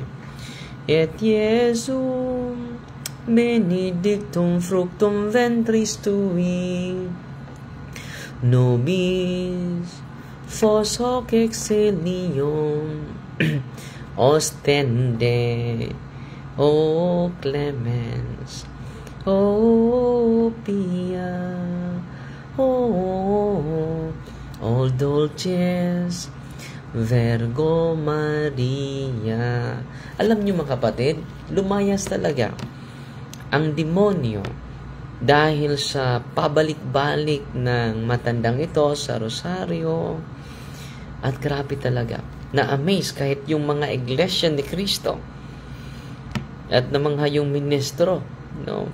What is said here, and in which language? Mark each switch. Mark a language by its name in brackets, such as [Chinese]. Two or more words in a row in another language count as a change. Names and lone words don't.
[Latin] Et Iesum benedictum fructum ventris tui, nobis fos hoc exilium ostende. O clemens, O pia, O dulces Virgo Maria. [Filipino] Alam niyo mga kapatid, lumayas talaga ang demonyo dahil sa pabalik-balik ng matandang ito sa rosaryo. At grabe talaga, na-amaze kahit yung mga iglesia ni Cristo at namangha yung ministro, no?